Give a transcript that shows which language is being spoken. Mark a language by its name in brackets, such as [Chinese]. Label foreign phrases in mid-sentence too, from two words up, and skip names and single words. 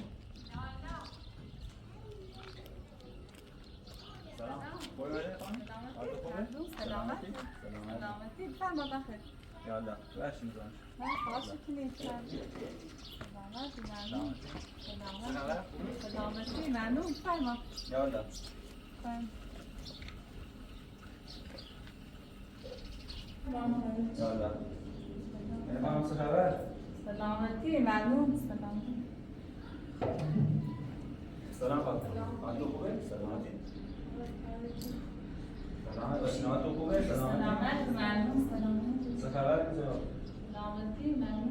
[Turkish] Selam. Boy ver efendim. [Persian] سلامتی سلامتی فرما بخیر [Turkish] Yalla. Ver şimdi bana. [Persian] من خواهش کنید سلامتی ممنون فرما [Arabic] Yalla. Yalla. [Turkish] Efendim sıra ver. [Persian] سلامتی ممنون سلامتی سلام خانم. حالتون خوبه؟ سلامتی. سلامت باشین. حالتون خوبه؟ سلامت ممنون سلامتی چه خبر اینجا؟ سلامتی ممنون